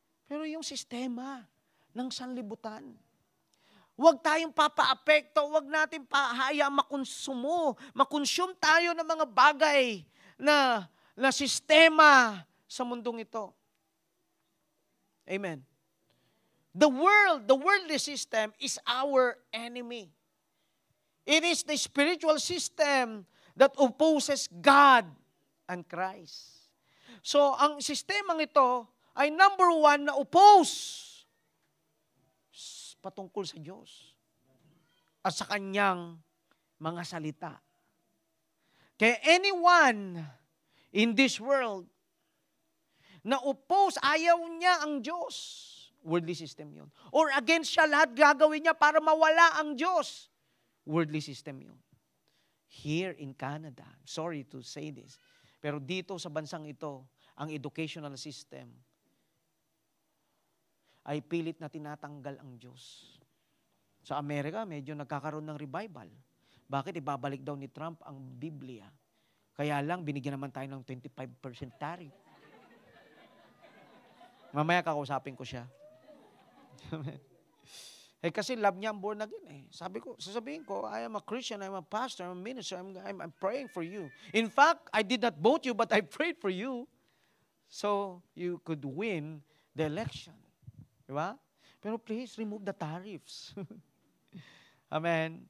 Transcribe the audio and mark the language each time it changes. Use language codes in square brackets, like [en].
[tl] Pero yung sistema ng sanlibutan. Huwag tayong papa-apekto, huwag natin hayaang makonsume tayo ng mga bagay na sistema sa mundong ito. [en] Amen. The worldly system is our enemy. It is the spiritual system that opposes God and Christ. [tl] So, ang sistemang ito ay number one na oppose patungkol sa Diyos at sa Kanyang mga salita. Kaya [en] anyone in this world [tl] na oppose, ayaw niya ang Diyos, worldly system yun. Or against siya, lahat gagawin niya para mawala ang Diyos, worldly system yun. [en] Here in Canada, sorry to say this, [tl] pero dito sa bansang ito, ang educational system ay pilit na tinatanggal ang Diyos. Sa Amerika, medyo nagkakaroon ng revival. Bakit? Ibabalik daw ni Trump ang Biblia. Kaya lang, binigyan naman tayo ng 25% tariff. Mamaya kakausapin ko siya. Kasi love niya ang born again eh. Sasabihin ko, [en] I am a Christian, I'm a pastor, I'm a minister, I'm praying for you. In fact, I did not vote you, but I prayed for you so you could win the election. [tl] Diba? Pero [en] please, remove the tariffs. Amen.